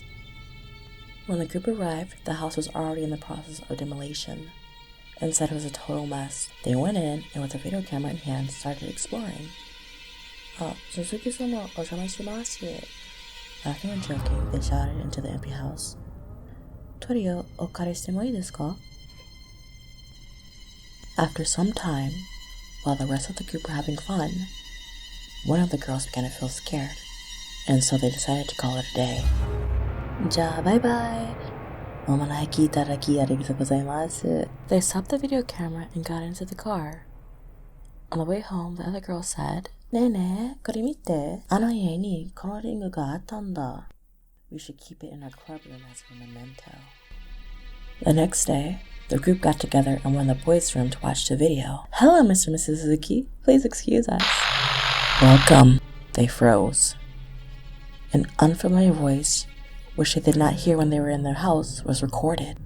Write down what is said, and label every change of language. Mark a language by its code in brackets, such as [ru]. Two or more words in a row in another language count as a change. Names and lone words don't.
[en] When the group arrived, the house was already in the process of demolition, and said it was a total mess. They went in and with a video camera in hand started exploring. [ja] 鈴木様、お邪魔します. [en] Laughing and joking, they shouted into the empty house. [ja] "撮りをおかれしてもいいですか?" [en] After some time, while the rest of the group were having fun, one of the girls began to feel scared, and so they decided to call it a day. [ja] "じゃ、バイバイ. [en] They stopped the video camera and got into the car. On the way home, the other girl said, [ja] "ねえね、これ見て. あの家にこのリングがあったんだ." [en] We should keep it in our club room as a memento. The next day, the group got together and went in the boys' room to watch the video. "Hello, Mr. and Mrs. Suzuki. Please excuse us." "Welcome." They froze. An unfamiliar voice, which they did not hear when they were in their house, was recorded.